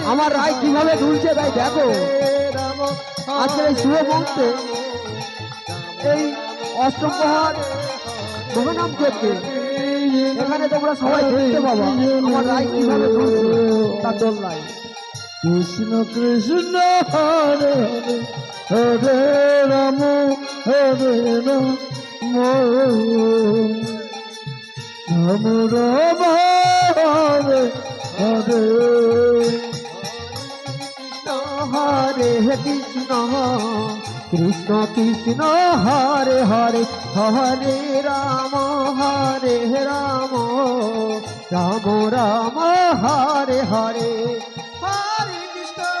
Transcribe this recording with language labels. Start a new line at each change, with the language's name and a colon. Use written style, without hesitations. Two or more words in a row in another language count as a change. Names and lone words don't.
Bangla: আমার রায় কিভাবে দুলছে তাই দেখো। রাম আজকের এই শুভ মুহূর্তে এই অষ্টম প্রহর মহানাম করতে এখানে তোমরা সবাই দেখতে পাবো আমার রায় কিভাবে দুলছে তার দোলনায়।
Sanskrit: কৃষ্ণ কৃষ্ণ হরে হরে হরে রাম হরে রাম রাম রাম হরে হরে হরে কৃষ্ণ কৃষ্ণ কৃষ্ণ হরে হরে হরে রাম রাম রাম রাম হরে হরে হরে কৃষ্ণ